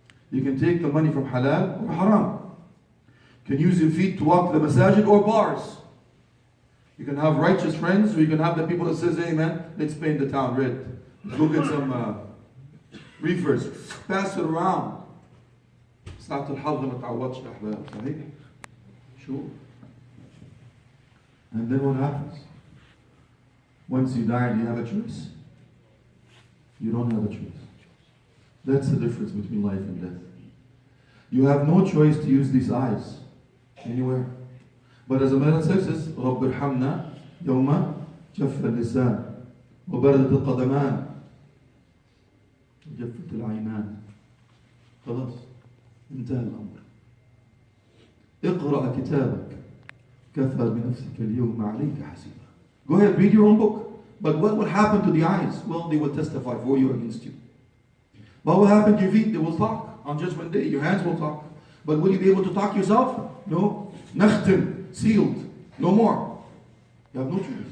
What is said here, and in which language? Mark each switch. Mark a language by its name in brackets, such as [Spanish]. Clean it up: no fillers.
[English] You can take the money from halal or haram. You can use your feet to walk to the masajid or bars. You can have righteous friends, or you can have the people that says, hey man, let's paint the town red. Let's go get some reefers. Pass it around. [Arabic] ساعة الحظ ما تعوضش الأحباب صحيح؟ [English] Sure. And then what happens? Once you die, do you have a choice? You don't have a choice. That's the difference between life and death. You have no choice to use these eyes anywhere. But as a man says, [Arabic] رَبِّ ارْحَمْنَا يَوْمَ جَفَّ اللِّسَانِ وَبَرَدَتِ الْقَدَمَانِ وَجَفَّتِ الْعَيْنَانِ. خلاص انتهى الأمر. اقرأ كتابك كفى بنفسك اليوم عليك حسيبا. [English] Go ahead, read your own book. But what will happen to the eyes? Well, they will testify for you against you. What will happen to your feet? They will talk on Judgment Day. Your hands will talk. But will you be able to talk yourself? No. Nakhtim, sealed. No more. You have no choice.